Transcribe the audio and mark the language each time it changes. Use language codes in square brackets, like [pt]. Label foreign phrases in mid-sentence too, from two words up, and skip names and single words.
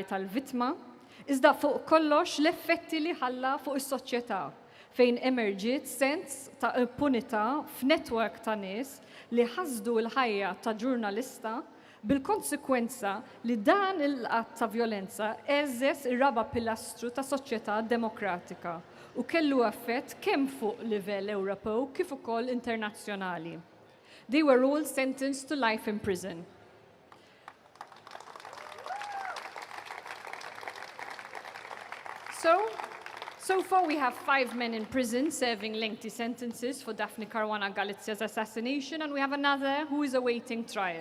[mt] tal-vittma, iżda fuq kollox l-effetti li ħalla fuq is-soċjetà fejn emerġiet sens ta' impunità f'netwerk ta' nies li ħasdu l-ħajja ta' ġurnalista bil-konsekwenza li dan il-qatt ta' violenza eżżes ir-raba' pilastru ta' soċjetà demokratika u kellu effett kemm fuq livell Ewropew kif ukoll internazzjonali. [en] They were all sentenced to life in prison. So far we have 5 men in prison serving lengthy sentences for Daphne Caruana Galizia's assassination, and we have another who is awaiting trial.